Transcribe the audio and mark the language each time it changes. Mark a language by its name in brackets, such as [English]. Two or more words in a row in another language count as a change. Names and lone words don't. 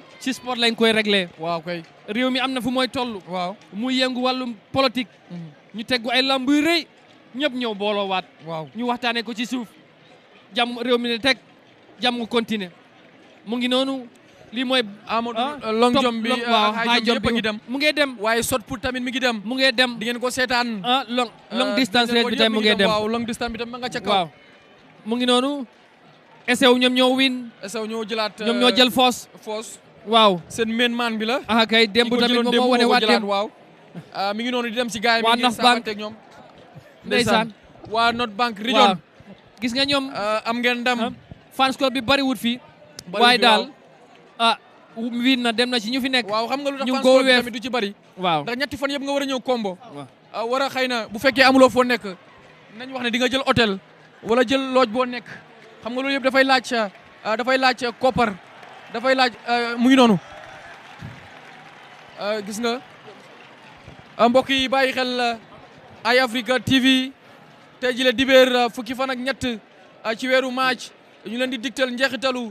[Wolof] ci sport lañ koy réglé waaw kay réew mi am na fu mooy toll waaw muy yëngu wàllum politique ñu teggu ay lamb yu rëy ñëpp ñëw booloo waat waaw ñu waxtaanee ko ci suuf jàmm réew mi ne teg jàmm continuer mu ngi noonu lii mooy Amadou [English] long jump [Wolof] bi [English] high jump [Wolof] bi dem mu ngi dem waaye [English] shot put [Wolof] tamit mi ngi dem mu ngi dem di ngeen ko seetaan [English] long distance race [Wolof] bi tamit mu ngi dem waaw [English] long distance [Wolof] bi tam ma nga ca kaw waaw mu ngi noonu esew ñoom ñoo win esew ñoo jëlaat ñoom ñoo jël foos waaw seen [English] main man [Wolof] bi la kay démb tamit moom moo wane waat dem waaw mi ngi noonu di dem ci gaay mi waa ngi North Bank ak ñoom ndeysaan waa North Bank region gis nga ñoom am ngeen ndam [English] fans club [Wolof] bi bari wut fii waaye daal win na dem na ci ñu fi nekk waaw xam nga lu tax ñu fans go club weef tamit du ci bari waaw ndax ñetti fan yëpp nga war a ñëw combo war a xëy na bu fekkee amuloo foo nekk nañ wax ne di nga jël hôtel wala jël looj boo nekk xam nga loolu yëpp dafay laaj koppar dafay laaj mu ngi noonu gis nga mbokk yi bàyyi xel Eye Africa TV tey jii la dibéer fukki fan ak ñett ci weeru match ñu leen di digtal njeexitalu